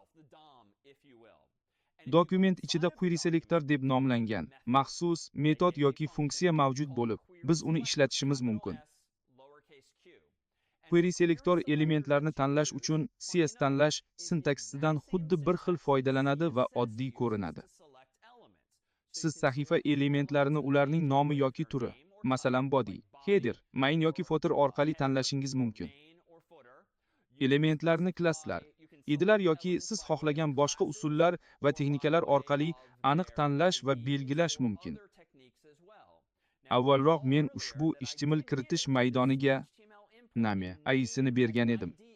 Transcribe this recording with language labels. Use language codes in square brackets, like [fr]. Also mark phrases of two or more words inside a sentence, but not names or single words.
[uz] Dokument ichida [en] query selector [uz] deb nomlangan maxsus metod yoki funksiya mavjud bo'lib, biz uni ishlatishimiz mumkin. [en] Query selector [uz] elementlarni tanlash uchun CS tanlash sintaksidan xuddi bir xil foydalanadi va oddiy ko'rinadi. Siz sahifa elementlarini ularning nomi yoki turi, masalan body, header, main yoki footer orqali tanlashingiz mumkin. Elementlarni klasslar, edilar yoki siz xohlagan boshqa usullar va texnikalar orqali aniq tanlash va belgilash mumkin. Avvalroq men ushbu HTML kiritish maydoniga name isini bergan edim.